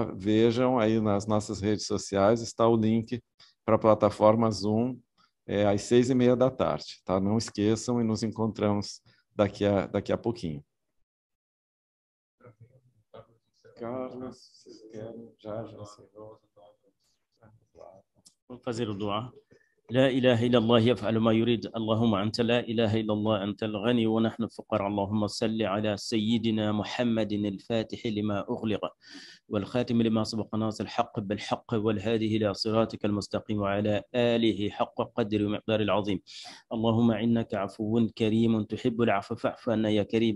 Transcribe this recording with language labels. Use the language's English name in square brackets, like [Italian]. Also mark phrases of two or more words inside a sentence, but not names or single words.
[Portuguese] Vejam aí nas nossas redes sociais, está o link para a plataforma Zoom, às 6h30 da tarde. Tá? Não esqueçam, e nos encontramos daqui a pouquinho. Carlos, vocês querem? Já. Vou fazer o dua. [Arabic] لا إله إلا الله يفعل ما يريد اللهم أنت لا إله إلا الله أنت الغني ونحن الفقراء اللهم صل على سيدنا محمد الفاتح لما أغلق والخاتم لما سبق ناصر الحق بالحق والهادي إلى صراطك المستقيم وعلى آله حق قدر ومقدار العظيم اللهم إنك عفو كريم تحب العفو فاعف عنا يا كريم